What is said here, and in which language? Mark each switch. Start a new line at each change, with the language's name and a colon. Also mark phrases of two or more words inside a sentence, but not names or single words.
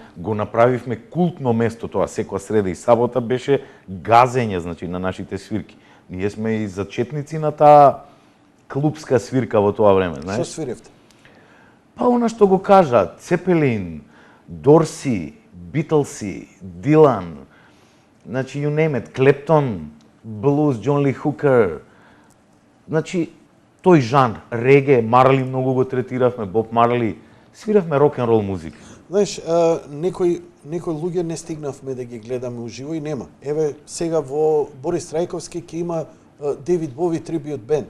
Macedonian: Го направивме култно место тоа, секоја среда и сабота беше газење, значи, на нашите свирки. Ние сме и зачетници на таа клубска свирка во тоа време, Што знаеш? свиревте? Па она што го кажа, Цепелин, Дорси, Битлси, Дилан, значи
English: you name it,
Macedonian: Клептон, блуз, Џон Ли Хукер. Значи тој жанр, реге, Марли многу го третиравме, Боб Марли, свиравме рок-н-рол музика. Знаеш, некои луѓе не стигнавме да ги гледаме уживо и нема. Еве, сега во Борис Трајковски ќе има Девид Бови трибют бенд.